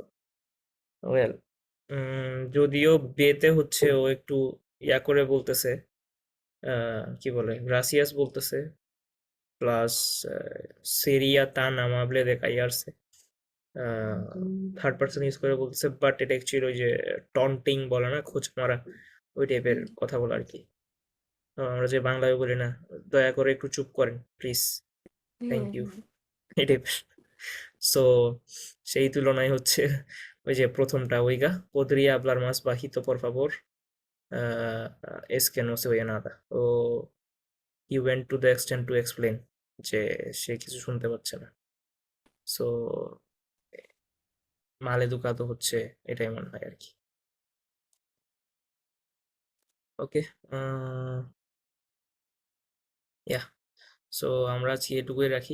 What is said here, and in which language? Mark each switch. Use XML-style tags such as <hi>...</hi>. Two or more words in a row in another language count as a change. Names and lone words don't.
<bn>ওয়েল, যদিও বেতে হচ্ছে ও একটু ইয়া করে বলতেছে, কি বলে, গ্রাসিয়াস বলতেছে, প্লাস</bn> <es>sería tan amable de callarse</es> <en>third person use</en> <bn>করে বলতেছে, বাট এটা অ্যাকচুয়ালি ওই যে টন্টিং বলে না, খোঁচ মারা, ওই টাইপের কথা বলা আর কি। আমরা যে বাংলায় বলি না, দয়া করে একটু চুপ করেন প্লিজ,</bn> <en>thank you,</en> <bn>এই টাইপের। সো সেই তুলনায় হচ্ছে ওই যে প্রথমটা, ওইগা</bn> <es>podría hablar más bajito por favor, es que no se oye nada।</es> <bn>ও</bn> <en>he went to the extent to explain</en> <bn>যে সে কিছু শুনতে পাচ্ছে না। সো</bn> <es>mal educado</es> <bn>হচ্ছে এটাই মনে হয় আর কি। ওকে, ইয়া, সো আমরা আজকে এটুকুই রাখি।</bn>